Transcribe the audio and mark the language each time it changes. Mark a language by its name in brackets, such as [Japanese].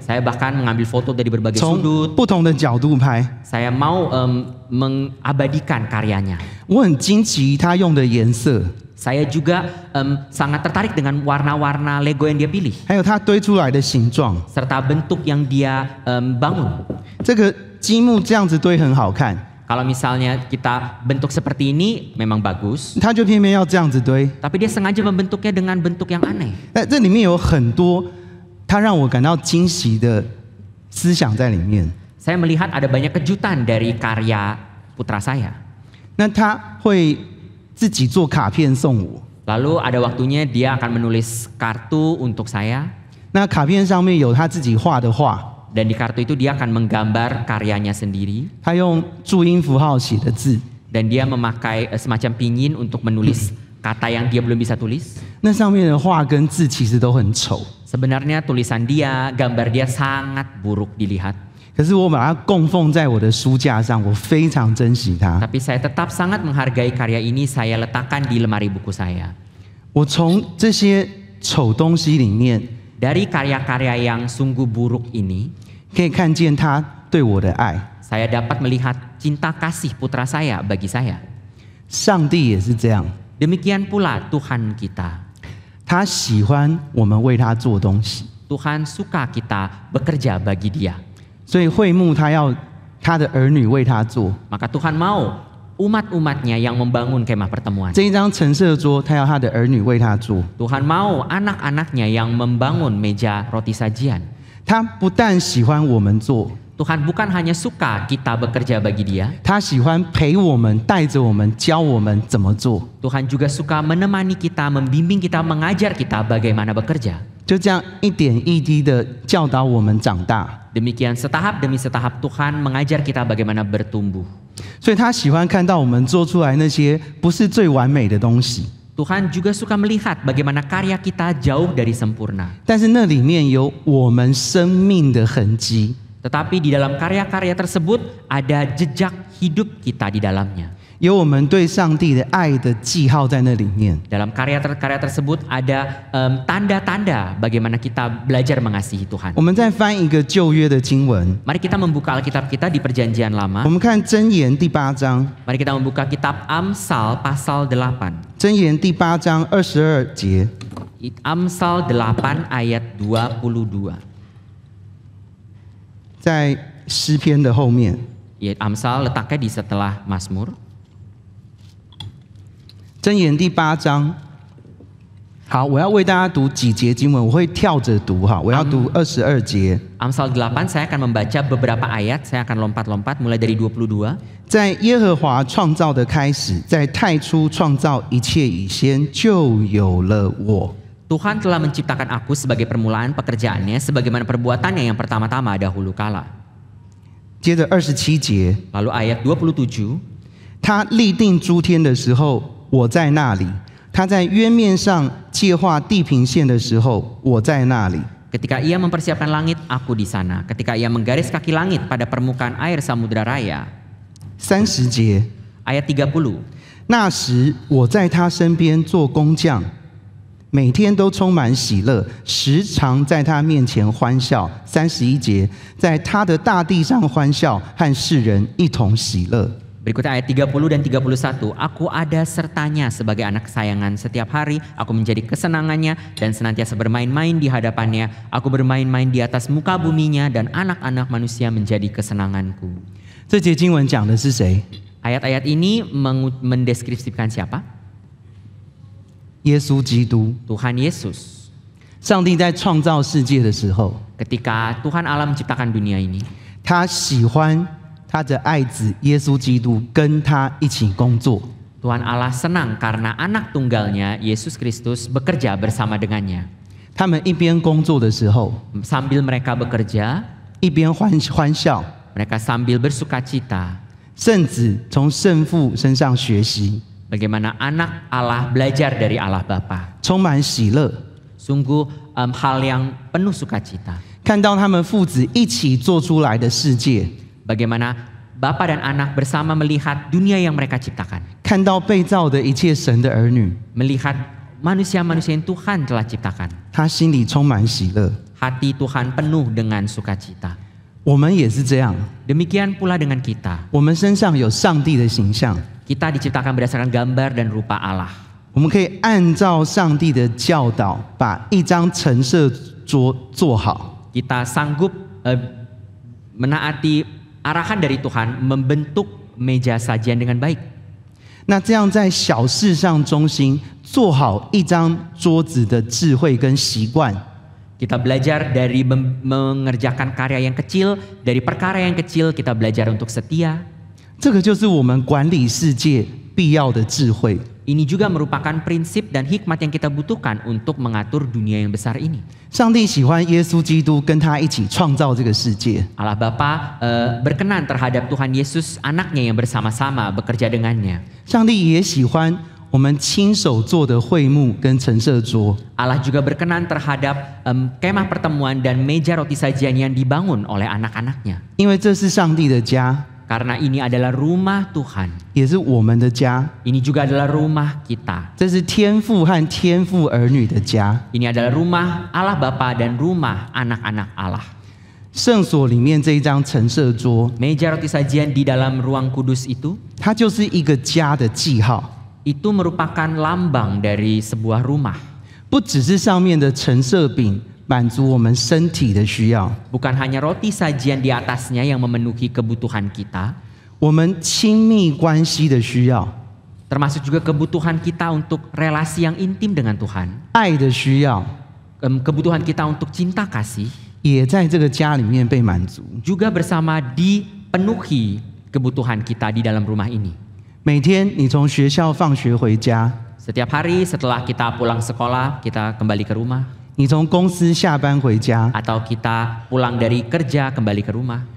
[Indonesian] Saya bahkan mengambil foto dari berbagai [Chinese] 从 [Indonesian] sudut. [Chinese] 不同的角度拍。 [Indonesian] Saya mau mengabadikan karyanya. [Chinese] 我很惊奇他用的颜色， [Indonesian] Saya juga sangat tertarik dengan warna-warna Lego yang dia pilih, [Chinese] 还有他堆出来的形状。 [Indonesian] serta bentuk yang dia bangun. [Chinese] 这个积木这样子堆很好看， [Indonesian] Kalau misalnya kita bentuk seperti ini memang bagus, [Chinese] 他就偏偏要这样子堆。 [Indonesian] tapi dia sengaja membentuknya dengan bentuk yang aneh. [Chinese] 这里面有很多他让我感到惊喜的思想在里面。 [Indonesian] Saya melihat ada banyak kejutan dari karya putra saya. [Chinese] 那他会自己做卡片送我， [Indonesian] Lalu ada waktunya dia akan menulis kartu untuk saya, [Chinese] 那卡片上面有他自己画的画， [Indonesian] dan di kartu itu dia akan menggambar karyanya sendiri, [Chinese] 他用注音符号写的字， [Indonesian] dan dia memakai semacam pinyin untuk menulis kata yang dia belum bisa tulis. [Chinese] 那上面的画跟字其实都很丑， [Indonesian] Sebenarnya tulisan dia, gambar dia sangat buruk dilihat. [Chinese] 可是我把它供奉在我的书架上，我非常珍惜它。 [Indonesian] Tapi saya tetap sangat menghargai karya ini, saya letakkan di lemari buku saya. [Chinese] 我从这些丑东西里面 [Indonesian] Dari karya-karya yang sungguh buruk ini, [Chinese] 可以看见他对我的爱。 [Indonesian] saya dapat melihat cinta kasih putra saya bagi saya. [Chinese] 上帝也是这样， [Indonesian] Demikian pula Tuhan kita. [Chinese] 他喜欢我们为他做东西， [Indonesian] Tuhan suka kita bekerja bagi dia. [Chinese] 所以会幕他要他的儿女为他做。 [Indonesian] Maka Tuhan mau umat-umatnya yang membangun kemah pertemuan. [Chinese] 这一张陈设桌，他要他的儿女为他做。 [Indonesian] Tuhan mau anak-anaknya yang membangun meja roti sajian. [Chinese] 他不但喜欢我们做， [Indonesian] Tuhan bukan hanya suka kita bekerja bagi dia, [Chinese] 他喜欢陪我们，带着我们，教我们怎么做。 [Indonesian] Tuhan juga suka menemani kita, membimbing kita, mengajar kita bagaimana bekerja. [Chinese] 就这样一点一滴的教导我们长大。 [Indonesian] Demikian setahap demi setahap Tuhan mengajar kita bagaimana bertumbuh. [Chinese] 所以他喜欢看到我们做出来那些不是最完美的东西， [Indonesian] Tuhan juga suka melihat bagaimana karya kita jauh dari sempurna. [Chinese] 但是那里面有我们生命的痕迹。 [Indonesian] Tetapi di dalam karya-karya tersebut ada jejak hidup kita di dalamnya. [Chinese] 有我们对上帝的爱的记号在那里面。 [Indonesian] Dalam karya-karya tersebut ada tanda-tanda bagaimana kita belajar mengasihi Tuhan. [Chinese] 我们再翻一个旧约的经文， [Indonesian] Mari kita membuka Alkitab kita di Perjanjian [Chinese] 我 [Indonesian] Lama. [Chinese] 们看箴言第8章， [Indonesian] Mari kita membuka kitab Amsal pasal 8. [Chinese] 箴言第8章22节， [Indonesian] Amsal 8 ayat 22. [Chinese] 在诗篇的后面。 [Indonesian] Ya, Amsal letaknya di setelah Mazmur. [Chinese] 箴言第8章，好，我要为大家读几节经文，我会跳着读哈，我要读22节。 [Indonesian] Amsal 8 saya akan membaca beberapa ayat, saya akan lompat-lompat mulai dari 22. [Chinese] 在耶和华创造的开始，在太初创造一切以先，就有了我。 [Indonesian] Tuhan telah menciptakan aku sebagai permulaan pekerjaannya, sebagaimana perbuatannya yang pertama-tama dahulu kala. [Chinese] 接着27节， [Indonesian] Lalu ayat 27, [Chinese] 他立定诸天的时候，我在那里；他在渊面上界划地平线的时候，我在那里。 [Indonesian] ketika ia mempersiapkan langit, aku di sana. Ketika ia menggaris kaki langit pada permukaan air samudra raya. [Chinese] 30节， [Indonesian] Ayat 30, [Chinese] 那时我在他身边做工匠，每天都充满喜乐，时常在他面前欢笑。 31节，在他的大地上欢笑，和世人一同喜乐。 [Indonesian] Berikutnya ayat 30 dan 31. Aku ada sertanya sebagai anak kesayangan. Setiap hari aku menjadi kesenangannya dan senantiasa bermain-main di hadapannya. Aku bermain-main di atas muka buminya dan anak-anak manusia menjadi kesenanganku. [Chinese] 这节经文讲的是谁？ [Indonesian] Ayat-ayat ini mendeskripsikan siapa? [Chinese] 耶稣基督。 [Indonesian] Tuhan Yesus. [Chinese] 上帝在创造世界的时候， [Indonesian] Ketika Tuhan Allah menciptakan dunia ini, [Chinese] 他喜欢他的爱子耶稣基督跟他一起工作。 [Indonesian] Tuhan Allah senang karena anak tunggalnya Yesus Kristus bekerja bersama dengannya. [Chinese] 他们一边工作的时候， [Indonesian] Sambil mereka bekerja, [Chinese] 一边欢笑， [Indonesian] mereka sambil bersukacita. [Chinese] 圣子从圣父身上学习， [Indonesian] Bagaimana anak Allah belajar dari Allah Bapa. [Chinese] 充满喜乐， [Indonesian] Sungguh hal yang penuh sukacita. [Chinese] 看到他们父子一起做出来的世界， [Indonesian] Bagaimana Bapa dan anak bersama melihat dunia yang mereka ciptakan. [Chinese] 看到被造的一切神的儿女， [Indonesian] Melihat manusia-manusia yang Tuhan telah ciptakan. [Chinese] 他心里充满喜乐。 [Indonesian] Hati Tuhan penuh dengan sukacita. [Chinese] 我们也是这样， [Indonesian] Demikian pula dengan kita. [Chinese] 我们身上有上帝的形象， [Indonesian] Kita diciptakan berdasarkan gambar dan rupa Allah. [Chinese] 我们可以按照上帝的教导，把一张陈设桌做好。 [Indonesian] Kita sanggup menaati arahan dari Tuhan membentuk meja sajian dengan baik. [Chinese] 那这样在小事上中心，做好一张桌子的智慧跟习惯， [Indonesian] Kita belajar dari mengerjakan karya yang kecil, dari perkara yang kecil kita belajar untuk setia. [Chinese] 这个就是我们管理世界必要的智慧。 [Indonesian] Ini juga merupakan prinsip dan hikmat yang kita butuhkan untuk mengatur dunia yang besar ini. [Chinese] 上帝喜欢耶稣基督跟他一起创造这个世界， [Indonesian] Allah Bapa berkenan terhadap Tuhan Yesus, anaknya yang bersama-sama bekerja dengannya. [Chinese] 上帝也喜欢我们亲手做的会幕跟陈设桌。 [Indonesian] Allah juga berkenan terhadap kemah pertemuan dan meja roti sajian yang dibangun oleh anak-anaknya. [Chinese] 因为这是上帝的家， [Indonesian] Karena ini adalah rumah Tuhan. [Chinese] 也是我们的家， [Indonesian] Ini juga adalah rumah kita. [Chinese] 这是天父和天父儿女的家。 [Indonesian] Ini adalah rumah Allah Bapa dan rumah anak-anak Allah. [Chinese] 圣所里面这一张陈设桌， [Indonesian] Meja roti sajian di dalam ruang kudus itu, [Chinese] 它就是一个家的记号， [Indonesian] itu merupakan lambang dari sebuah rumah. [Chinese] 不只是上面的陈设饼满足我们身体的需要， [Indonesian] Bukan hanya roti sajian di atasnya yang memenuhi kebutuhan kita, [Chinese] 我们亲密关系的需要， [Indonesian] termasuk juga kebutuhan kita untuk relasi yang intim dengan Tuhan. [Chinese] 爱的需要， [Indonesian] Kebutuhan kita untuk cinta kasih [Chinese] 也在这个家里面被满足。 [Indonesian] juga bersama dipenuhi kebutuhan kita di dalam rumah ini. [Chinese] 每天你从学校放学回家， [Indonesian] Setiap hari setelah kita pulang sekolah, kita kembali ke rumah. [Chinese] 你从公司下班回家， [Indonesian] Atau kita pulang dari kerja kembali ke rumah.